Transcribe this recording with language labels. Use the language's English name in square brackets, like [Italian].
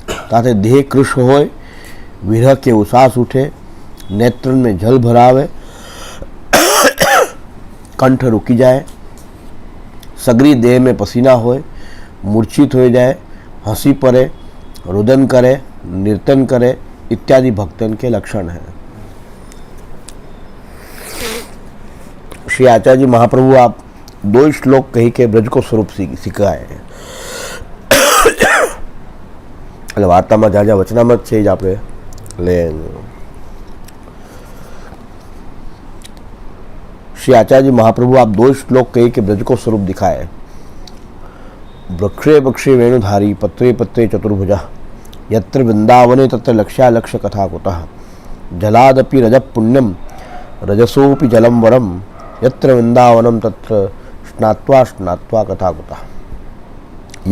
[Braj] ताते देह कृष्ण होय, विरह के उसास उठे, नेत्रन में जल भरावे, कंठ रुकी जाए, सगरी देह में पसीना होए, मूर्छित हो जाए, हंसी पड़े, रुदन करे, नृतन करे इत्यादि भक्तन के लक्षण हैं। श्री आचार्य जी महाप्रभु आप 2 श्लोक कही के ब्रज को स्वरूप सिखाए। [Gujarati] એટલે વાર્તામાં જ્યાં જ્યાં વચનામૃત છે જ આપણે લઈએ। [Braj] श्री आचार्य जी महाप्रभु आप 2 श्लोक कही के ब्रज को स्वरूप दिखाए। [Sanskrit] वृक्षे वृक्षे वेणुधारी पत्रे पत्रे चतुर्भुजा, यत्र वृंदावने तत्र लक्ष्यालक्ष्य कथा कुतः, जलादपि रजः पुण्यम रजसोपि जलम वरम, यत्र वृंदावनम तत्र स्नात्वा स्नात्वा कथा कुतः।